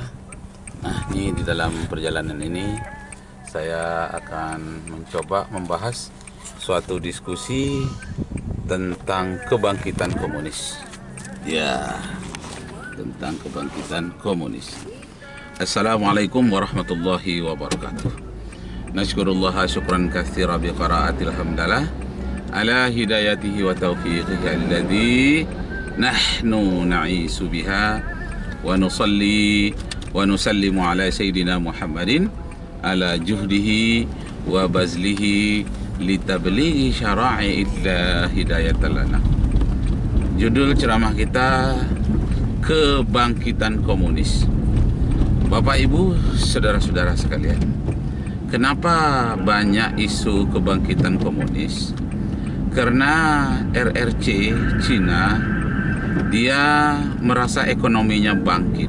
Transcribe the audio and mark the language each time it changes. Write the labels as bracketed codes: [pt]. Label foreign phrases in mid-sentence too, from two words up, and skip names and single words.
[id] Nah, ini di dalam perjalanan ini saya akan mencoba membahas suatu diskusi tentang kebangkitan komunis. Ya, tentang kebangkitan komunis. [ar] السلام عليكم ورحمة الله وبركاته. نشكر الله شكرا كثيرا بقراءة الحمدلة على هدايته وتوفيقه الذي نحن نعيش بها ونصلي ونسلم على سيدنا محمد على جهده وبذله لتبليغ شرائع الله هداية لنا. [id] Judul ceramah kita Kebangkitan Komunis. Bapak Ibu, saudara-saudara sekalian, kenapa banyak isu kebangkitan komunis? Karena RRC Cina dia merasa ekonominya bangkit.